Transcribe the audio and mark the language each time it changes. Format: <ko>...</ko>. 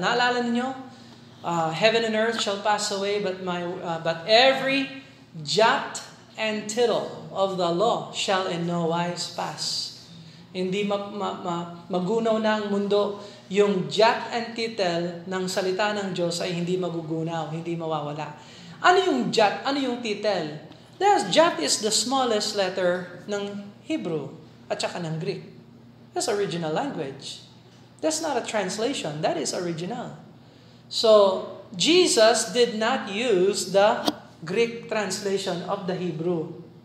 <en>Naalala niyo? Heaven and earth shall pass away, but every jot and tittle of the law shall in no wise pass.</en> <tl>Hindi magunaw na ang mundo. Yung jot and tittle ng salita ng Diyos ay hindi magugunaw, hindi mawawala. Ano yung jot? Ano yung tittle?</tl> <en>Jot is the smallest letter ng Hebrew at saka ng Greek. That's original language. That's not a translation. That is original. So, Jesus did not use the Greek translation of the Hebrew.</en>